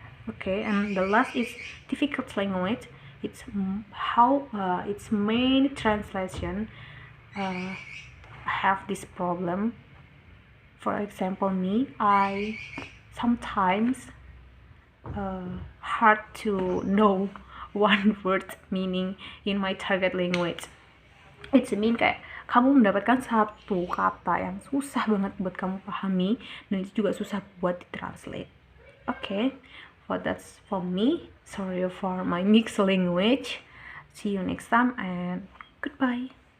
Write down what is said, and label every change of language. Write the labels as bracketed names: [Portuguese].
[English] Okay, and the last is difficult language. It's how its main translation have this problem. For example, me, I sometimes hard to know one word meaning in my target language. It's mean [Indonesian] kayak kamu mendapatkan satu kata yang susah banget buat kamu pahami dan itu juga susah buat ditranslate. [English] Okay, that's for me. Sorry for my mixed language. See you next time and goodbye.